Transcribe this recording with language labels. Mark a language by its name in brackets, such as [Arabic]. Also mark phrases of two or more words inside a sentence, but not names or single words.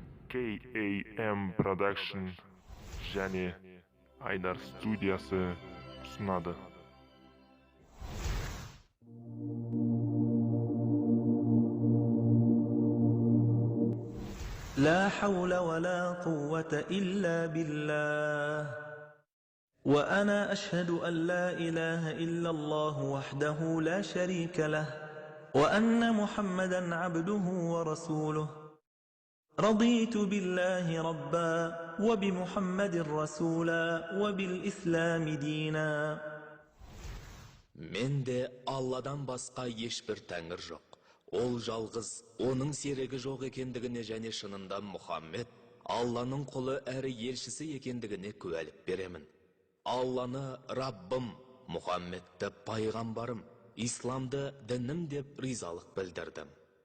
[Kazakh] KAM Production және Айдар студиясы ұсынады. [Arabic] لا حول ولا قوة إلا بالله وأنا أشهد أن لا إله إلا الله وحده لا شريك له وأن محمدا عبده ورسوله رضيت بالله ربا وبمحمد رسولا وبالإسلام دينا. [Kazakh] Менде Алладан басқа ешбір тәңір жоқ. Ол жалғыз, оның серігі жоқ екендігіне және шынында Мұхаммед Алланың құлы әрі елшісі екендігіне куәлік беремін. Алланы Раббым, Мұхаммедті пайғамбарым, исламды дінім деп ризалық білдірдім.